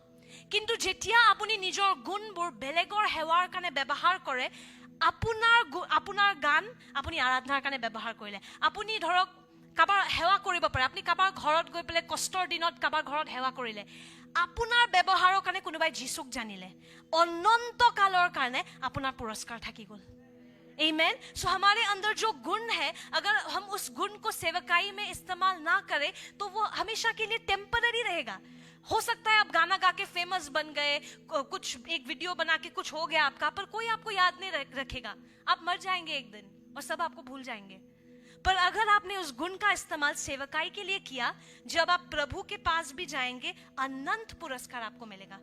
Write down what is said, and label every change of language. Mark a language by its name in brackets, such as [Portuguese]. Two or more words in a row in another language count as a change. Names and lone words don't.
[Assamese] কিন্তু যেতিয়া আপুনি নিজৰ গুণবোৰ বেলেগৰ সেৱাৰ কাৰণে ব্যৱহাৰ কৰে, আপোনাৰ গান আপুনি আৰাধনাৰ কাৰণে ব্যৱহাৰ কৰিলে, আপুনি ধৰক কাৰোবাৰ সেৱা কৰিব পাৰে। আপুনি কাৰোবাৰ ঘৰত গৈ পেলাই কষ্টৰ দিনত কাৰোবাৰ ঘৰত সেৱা কৰিলে, আপোনাৰ ব্যৱহাৰৰ কাৰণে কোনোবাই যীচুক জানিলে, অনন্ত কালৰ কাৰণে আপোনাৰ পুৰস্কাৰ থাকি গ'ল। [Hindi] आमीन। सो हमारे अंदर जो गुण है, अगर हम उस गुण को सेवकाई में इस्तेमाल ना करें तो वो हमेशा के लिए टेम्पररी रहेगा। हो सकता है आप गाना गा के फेमस बन गए, कुछ एक वीडियो बना के कुछ हो गया आपका, पर कोई आपको याद नहीं रखेगा। आप मर जाएंगे एक दिन और सब आपको भूल जाएंगे। पर अगर आपने उस गुण का इस्तेमाल सेवकाई के लिए किया, जब आप प्रभु के पास भी जाएंगे, अनंत पुरस्कार आपको मिलेगा।